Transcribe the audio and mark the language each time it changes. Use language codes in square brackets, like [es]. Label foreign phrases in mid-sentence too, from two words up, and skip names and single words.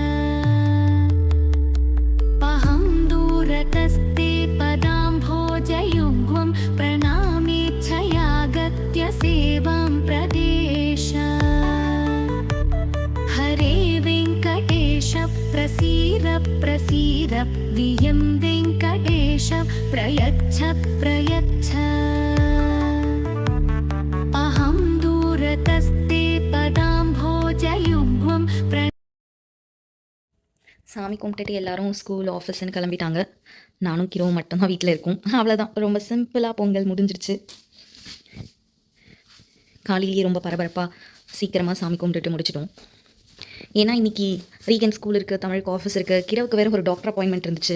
[sa] अहं दूरतस्ते पदाम्भोजयुग्मं प्रणामेच्छयागत्य सेवां प्रदेश हरे वेङ्कटेश प्रसीद प्रसीद वियं वेङ्कटेश प्रयच्छ प्रयच्छ अहं दूरतस्ते पदाम्भोजयुग्मं [ta] சாமி கும்பிட்டுட்டு எல்லாரும் [en] school office [ta] கிளம்பிட்டாங்க. நானும் கிரோவும் மட்டும்தான் வீட்டில் இருக்கும். அவ்வளோதான், ரொம்ப சிம்பிளாக பொங்கல் முடிஞ்சிருச்சு. காலையிலேயே ரொம்ப பரபரப்பாக சீக்கிரமாக சாமி கும்பிட்டுட்டு முடிச்சிட்டோம். ஏன்னா இன்றைக்கி ரீகன் ஸ்கூல் இருக்குது, தமிழுக்கு ஆஃபீஸ் இருக்குது, கிரவுக்கு வேறு ஒரு [en] doctor appointment [ta] இருந்துச்சு.